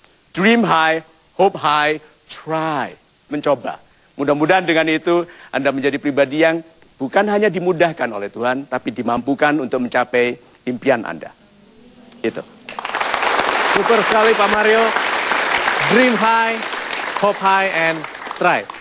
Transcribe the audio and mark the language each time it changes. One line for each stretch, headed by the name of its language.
English: Dream high, hope high, try.
Indonesian: Mencoba. Mudah-mudahan dengan itu Anda menjadi pribadi yang bukan hanya dimudahkan oleh Tuhan, tapi dimampukan untuk mencapai impian Anda. Itu. Super sekali Pak Mario.
English: Dream high, hope high, and try.